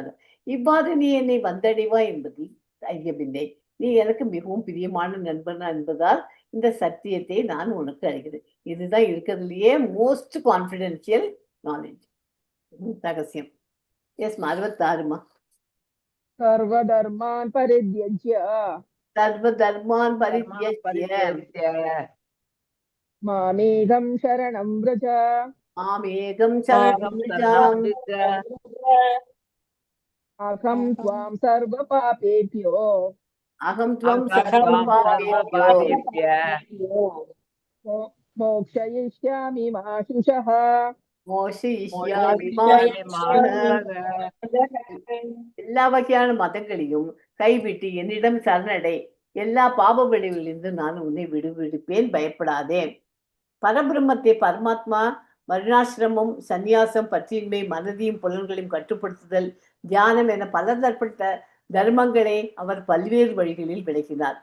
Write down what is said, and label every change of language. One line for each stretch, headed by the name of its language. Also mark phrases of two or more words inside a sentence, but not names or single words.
Tamil: இவ்வாறு நீ என்னை வந்தடைவா என்பதில் ஐயமில்லை. நீ எனக்கு மிகவும் பிரியமான நண்பனா என்பதால் இந்த சத்தியத்தை நான் உனக்கு அளிக்கிறேன். இதுதான் இருக்கிறதுலயே
English: most confidential knowledge,
Tamil: ரகசியம். எஸ் 66மா.
Sanskrit: सर्वधर्मान् परित्यज्य सर्वधर्मान् परित्यज्य मामेकं शरणं व्रज மாமேகம் மாம் சரணம் अहं त्वां सर्व पापेभ्यो अहं त्वं அகம் சர்வபாபேப்யோ मोक्षयिष्यामि मा शुचः मोक्षयिष्यामि मा शुचः.
Tamil: எல்லா வகையான மதங்களையும் கைவிட்டு என்னிடம் சரணடை. எல்லா பாப விளைவிலிருந்து நான் உன்னை விடுவிடுப்பேன், பயப்படாதே. பரபிரம்மத்தை பரமாத்மா வருணாசிரமம், சந்நியாசம், பற்றியின்மை, மனதையும் புலன்களையும் கட்டுப்படுத்துதல், தியானம் என பலதரப்பட்ட தர்மங்களை அவர் பல்வேறு வழிகளில் விளக்கினார்.